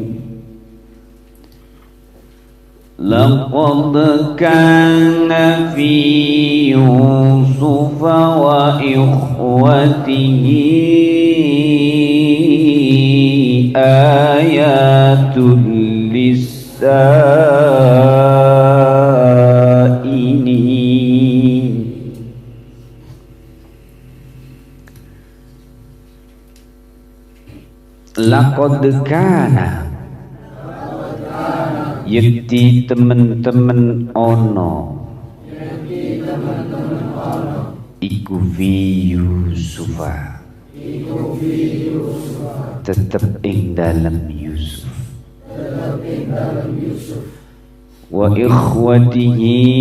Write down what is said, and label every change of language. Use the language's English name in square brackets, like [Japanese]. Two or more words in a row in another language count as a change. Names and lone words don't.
[Arabic] لقد كان في يوسف وإخوته آيات للسائلين. لقد كان [Javanese] yakti temen-temen ono iku [Arabic] في يوسف [Javanese] tetep ing dalem Yusuf [Arabic] وإخوته